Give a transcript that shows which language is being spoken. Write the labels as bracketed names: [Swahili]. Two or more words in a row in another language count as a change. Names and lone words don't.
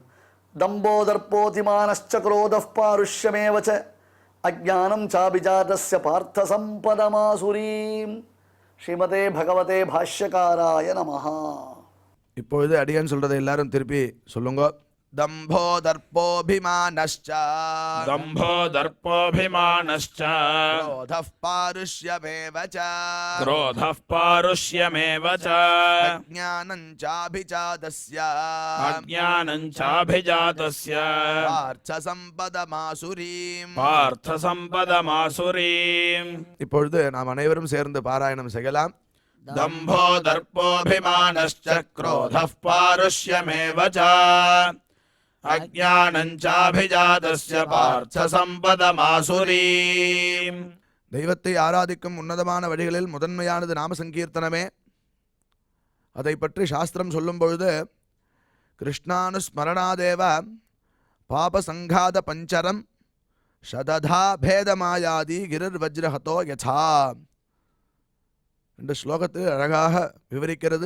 [Sanskrit] दम्भोदर्पोतिमानश्च क्रोधः पारुष्यमेवच अज्ञानं चाभिजातस्य पार्थ सम्पदमासुरीम्. श्रीमते भगवते भाष्यकाराय नमः. [Tamil] இப்பொழுது அடியான் சொல்றதை எல்லாரும் திருப்பி சொல்லுங்க. [Sanskrit] दम्भो दर्पोऽभिमानश्च दम्भो दर्पोऽभिमानश्च क्रोधः पारुष्यमेव च क्रोधः पारुष्यमेव च अज्ञानं चाभिजातस्य अज्ञानं चाभिजातस्य पार्थसम्पदमासुरीम्. पार्थसम्पदमासुरीम्. [Tamil] இப்பொழுது நாம் அனைவரும் சேர்ந்து பாராயணம் செய்யலாம். [Sanskrit] दम्भो दर्पोऽभिमानश्च क्रोधः पारुष्यमेव च अज्ञानं चाभिजातस्य पार्थसम्पदमासुरीम्. [Tamil] தெய்வத்தை ஆராதிக்கும் உன்னதமான வழிகளில் முதன்மையானது நாம சங்கீர்த்தனமே. அதை பற்றி சாஸ்திரம் சொல்லும் பொழுது [Sanskrit] कृष्णानुस्मरणादेव पापसङ्घात पञ्जरं शतधा भेदमायाति गिरिर् वज्रहतो यथा [Tamil] என்ற ஸ்லோகத்தில் அழகாக விவரிக்கிறது.